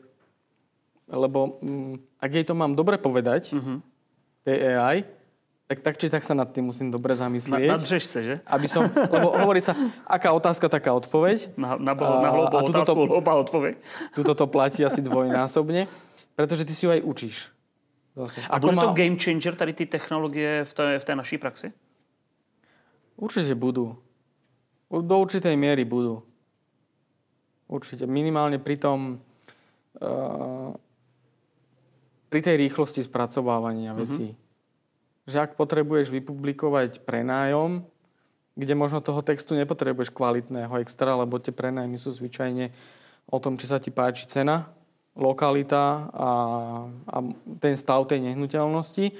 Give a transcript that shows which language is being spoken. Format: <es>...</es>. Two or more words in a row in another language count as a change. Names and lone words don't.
<sk>Lebo ak jej to mám dobre povedať, tej AI, tak či tak sa nad tým musím dobre zamyslieť.</sk> <cs>Nadřeš sa, že?</cs> <sk>Lebo hovorí sa, aká otázka, taká odpoveď. Na hlúbú otázku, hlúbá odpoveď. Tuto to platí asi dvojnásobne, pretože ty si ju aj učíš. Zase.</sk> <cs>A bude to</cs> <en>game changer,</en> <cs>tady ty technologie v té naší praxi?</cs> <sk>Určite budú. Do určitej miery budú. Určite. Minimálne pri tom pri tej rýchlosti spracovávania vecí. Že ak potrebuješ vypublikovať prenájom, kde možno toho textu nepotrebuješ kvalitného extra, lebo tie prenájmy sú zvyčajne o tom, či sa ti páči cena, lokalita a ten stav tej nehnuteľnosti.</sk>